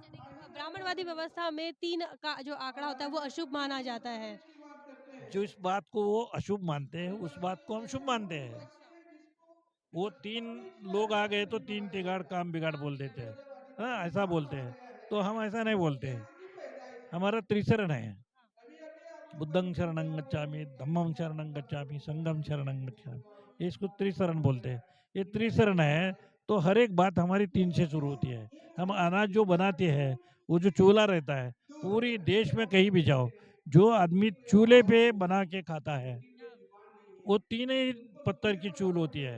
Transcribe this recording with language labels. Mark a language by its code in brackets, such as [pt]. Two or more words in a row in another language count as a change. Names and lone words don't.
[hi] अच्छा देखिए, ब्राह्मणवादी व्यवस्था में 3 का जो आंकड़ा होता है वो अशुभ माना जाता है। जो इस बात को वो अशुभ मानते हैं, उस बात को हम शुभ मानते हैं। वो 3 लोग आ गए तो 3 तिगाड़ काम बिगाड़ बोल देते हैं, हाँ ऐसा बोलते हैं। तो हम ऐसा नहीं बोलते हैं, हमारा त्रिशरण है, [pi] बुद्धं शरणं गच्छामि, धम्मं शरणं गच्छामि, संघं शरणं गच्छामि, [hi] ये इसको त्रिशरण बोलते हैं। ये त्रिशरण है, तो हर एक बात हमारी 3 से शुरू होती है। हम अनाज जो बनाते हैं, वो जो चूल्हा रहता है, पूरी देश में कहीं भी जाओ, जो आदमी चूल्हे पे बना के खाता है, वो 3 ही पत्थर की चूल होती है।